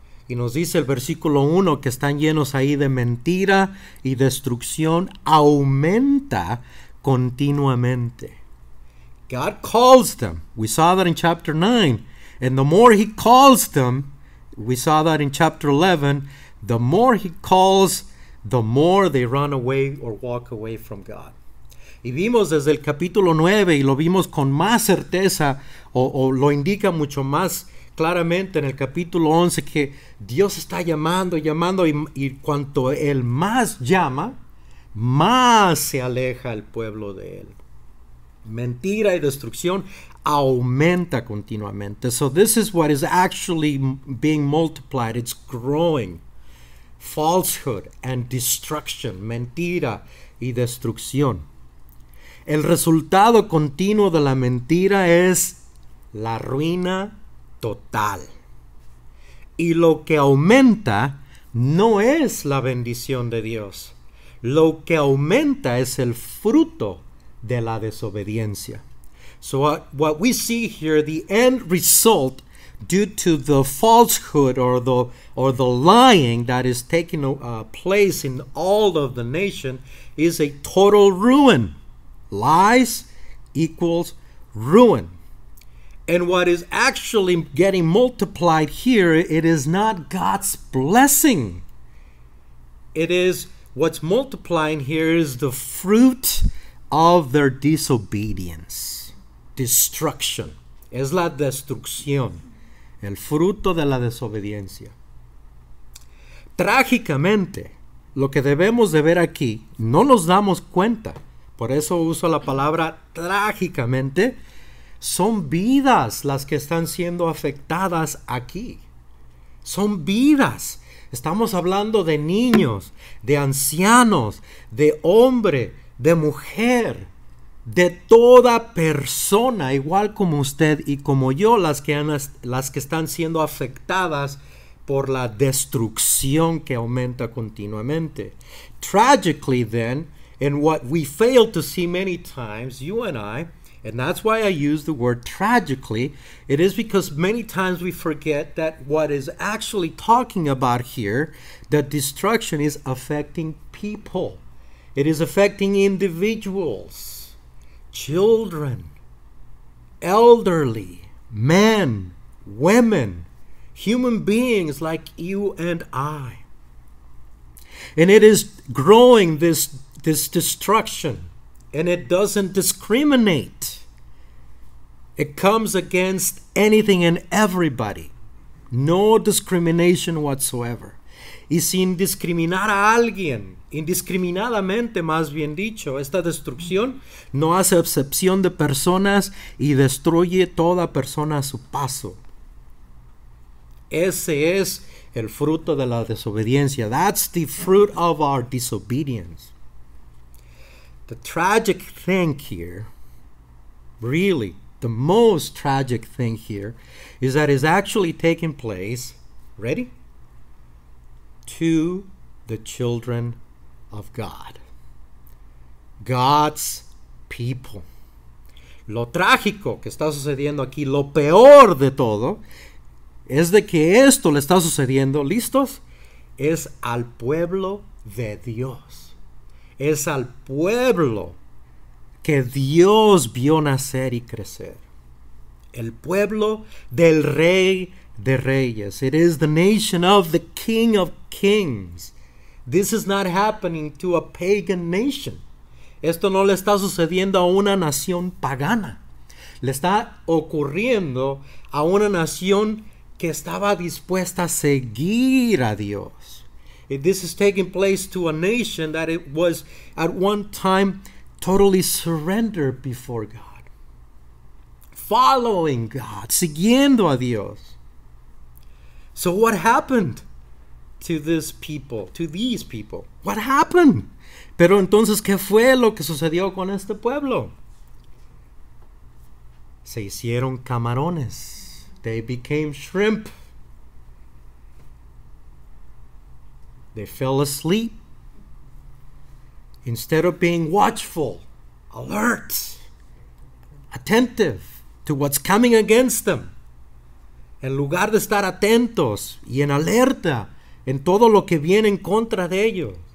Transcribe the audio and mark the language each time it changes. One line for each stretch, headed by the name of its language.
Spanish: Y nos dice el versículo 1 que están llenos ahí de mentira y destrucción, aumenta continuamente.
English: God calls them. We saw that in chapter 9. And the more he calls them, we saw that in chapter 11, the more he calls, the more they run away or walk away from God.
Spanish: Y vimos desde el capítulo 9 y lo vimos con más certeza o lo indica mucho más claramente en el capítulo 11 que Dios está llamando y cuanto Él más llama, más se aleja el pueblo de Él. Mentira y destrucción aumenta continuamente.
English: So this is what is actually being multiplied. It's growing. Falsehood and destruction.
Spanish: Mentira y destrucción. El resultado continuo de la mentira es la ruina total. Y lo que aumenta no es la bendición de Dios. Lo que aumenta es el fruto de la desobediencia.
English: So what we see here, the end result due to the falsehood or the lying that is taking place in all of the nation is a total ruin. Lies equals ruin. And what is actually getting multiplied here, it is not God's blessing. It is what's multiplying here is the fruit of their disobedience. Destruction.
Spanish: Es la destrucción. El fruto de la desobediencia. Trágicamente, lo que debemos de ver aquí, no nos damos cuenta. Por eso uso la palabra trágicamente. Son vidas las que están siendo afectadas aquí. Son vidas. Estamos hablando de niños, de ancianos, de hombre, de mujer, de toda persona, igual como usted y como yo, las que están siendo afectadas por la destrucción que aumenta continuamente.
English: Tragically then, and what we fail to see many times, you and I, and that's why I use the word tragically, it is because many times we forget that what is actually talking about here, that destruction is affecting people. It is affecting individuals, children, elderly, men, women, human beings like you and I. And it is growing this destruction, and it doesn't discriminate. It comes against anything and everybody. No discrimination whatsoever.
Spanish: Y sin discriminar a alguien, indiscriminadamente más bien dicho, esta destrucción no hace excepción de personas y destruye toda persona a su paso. Ese es el fruto de la desobediencia.
English: That's the fruit of our disobedience. The tragic thing here, really, the most tragic thing here, is that it's actually taking place, ready? To the children of God. God's people.
Spanish: Lo trágico que está sucediendo aquí, lo peor de todo, es de que esto le está sucediendo, ¿listos? Es al pueblo de Dios. Es al pueblo que Dios vio nacer y crecer. El pueblo del Rey de Reyes.
English: It is the nation of the King of Kings. This is not happening to a pagan nation.
Spanish: Esto no le está sucediendo a una nación pagana. Le está ocurriendo a una nación que estaba dispuesta a seguir a Dios.
English: This is taking place to a nation that it was at one time totally surrendered before God. Following God,
Spanish: siguiendo a Dios.
English: So what happened to this people, to these people? What happened?
Spanish: Pero entonces, ¿qué fue lo que sucedió con este pueblo? Se hicieron camarones.
English: They became shrimp. They fell asleep. Instead of being watchful, alert, attentive to what's coming against them,
Spanish: en lugar de estar atentos y en alerta en todo lo que viene en contra de ellos.